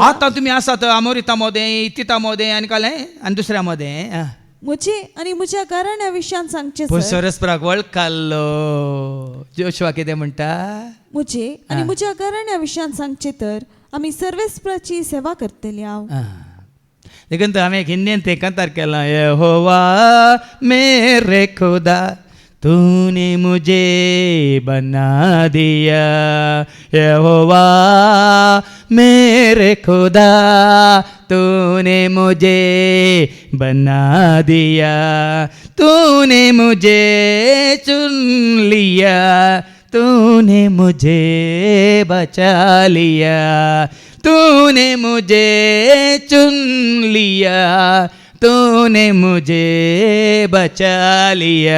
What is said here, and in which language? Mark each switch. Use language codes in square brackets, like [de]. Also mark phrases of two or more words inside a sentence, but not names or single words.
[kok] आता तुम्ही आसात अमोरितामध्ये इतितामध्ये आणि कालें आनी दुसऱ्यामध्ये म्हजे आणि म्हज्या घराण्या विशयान सांगचे सर. सरस्पराक वळखाल्लो जोशुआ कितें म्हणटा म्हजे आणि म्हज्या घराण्या विशयान सांगचे तर आमी सर्वेस्पराची सेवा करतली हांव. देखून हांवें हिंदीन ते कंतार केला [hi] यहोवा मेरे खुदा तूने मुझे बना दिया यहोवा मेरे खुदा तूने मुझे बना दिया, तूने मुझे चुन लिया, तूने मुझे बचा लिया, तूने मुझे चुन लिया, तूने मुझे बचा लिया।